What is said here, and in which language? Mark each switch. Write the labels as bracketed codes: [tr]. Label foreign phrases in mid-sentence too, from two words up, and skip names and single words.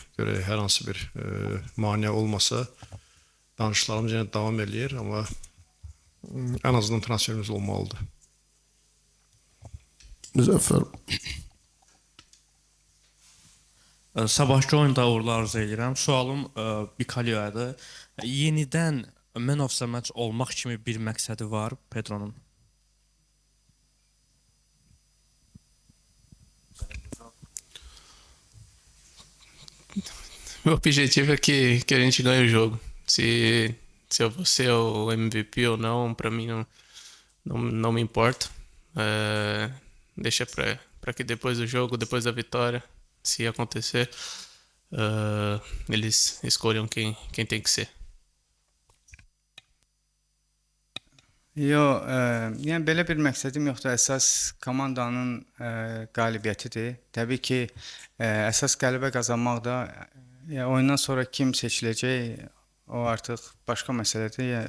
[az] Görək, hər hansı bir maneə olmasa danışıqlarımız yenə davam eləyir, amma ən azından transferimiz olmalıdır. Müzəffər. Sabahkı oyunda uğurlar arzu edirəm. Sualım Bikalio'yadır. Yenidən [en] man of the match [az] olmaq kimi bir məqsədi var Pedro'nun? [pt] Meu objetivo é que a gente ganhe o jogo. Se eu vou ser o MVP ou não, para mim não me importa. Deixa para que depois do jogo, depois da vitória, se acontecer, eles escolham quem tem que ser. [az] Yox, yəni belə bir məqsədim yoxdur. Əsas komandanın qalibiyyətidir. Təbii ki, əsas qələbə qazanmaq da oyundan sonra kim seçiləcək, o artıq başqa məsələdir.